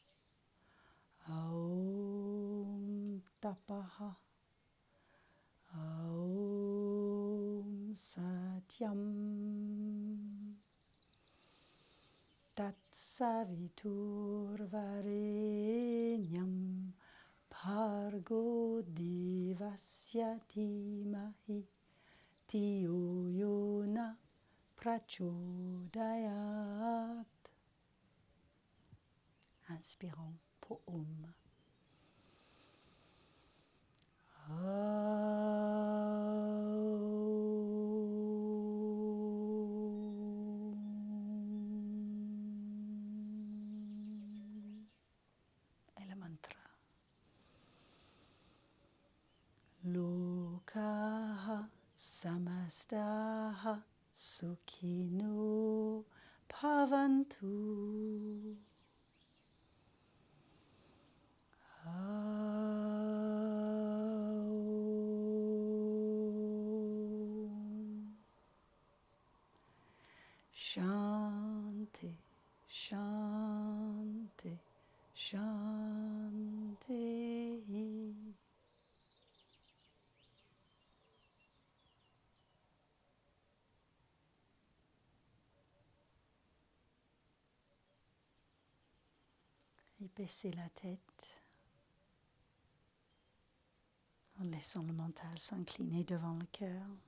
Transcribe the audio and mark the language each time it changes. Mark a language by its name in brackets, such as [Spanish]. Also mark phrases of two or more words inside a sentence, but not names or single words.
[Sanskrit] ॐ तपः ॐ सत्यम् तत्सवितुर्वरेण्यम् भर्गो देवस्य धीमहि धियो यो नः प्रचोदयात्. [French] Inspirons pour Om. Et le mantra. [Sanskrit] लोकाः समस्ताः सुखिनो भवन्तु. शान्तिः, शान्तिः, शान्तिः. [French] Et baissez la tête en laissant le mental s'incliner devant le cœur.